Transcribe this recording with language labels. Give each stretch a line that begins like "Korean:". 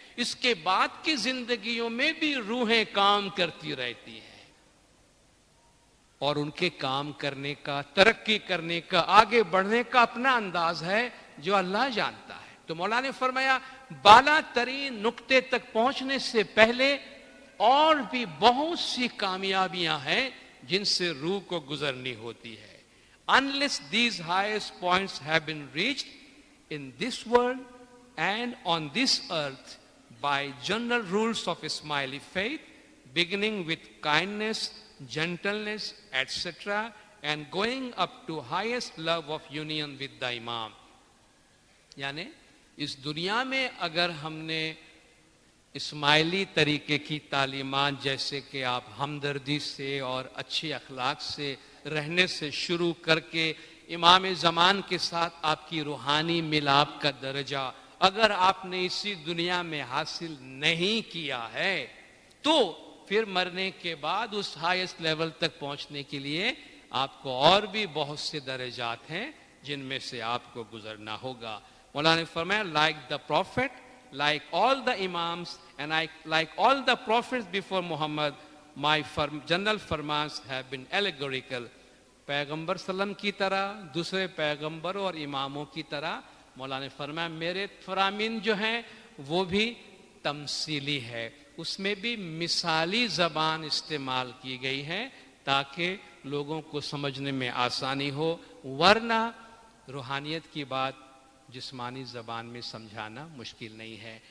Urdu: اس کے بعد کی زندگیوں میں بھی روحیں کام کرتی رہتی ہیں، اور ان کے کام کرنے کا، ترقی کرنے کا، آگے بڑھنے کا اپنا انداز ہے جو اللہ جانتا ہے. تو مولا نے فرمایا بالا ترین نقطے تک پہنچنے سے پہلے اور بھی بہت سی کامیابیاں ہیں جن سے روح کو گزرنی ہوتی ہے.
English: Unless these highest points have been reached in this world and on this earth by general rules of Ismaili faith, beginning with kindness, gentleness, etc., and going up to highest love of union with the Imam.
Urdu: یعنی اس دنیا میں اگر ہم نے اسماعیلی طریقے کی تعلیمات جیسے کہ آپ ہمدردی سے اور اچھے اخلاق سے رہنے سے شروع کر کے امام زمان کے ساتھ آپ کی روحانی ملاپ کا درجہ اگر آپ نے اسی دنیا میں حاصل نہیں کیا ہے تو پھر مرنے کے بعد اس ہائیسٹ لیول تک پہنچنے کے لیے آپ کو اور بھی بہت سے درجات ہیں جن میں سے آپ کو گزرنا ہوگا. مولانا نے فرمایا
English: like the prophet, like all the imams and like all the prophets before Muhammad, my general farmans have been allegorical.
Urdu: پیغمبر صلی اللہ علیہ وسلم کی طرح دوسرے پیغمبر اور اماموں کی طرح مولانا نے فرمایا میرے فرامین جو ہیں وہ بھی تمثیلی ہے، اس میں بھی مثالی زبان استعمال کی گئی ہے تاکہ لوگوں کو سمجھنے میں آسانی ہو، ورنہ روحانیت کی بات جسمانی زبان میں سمجھانا مشکل نہیں ہے.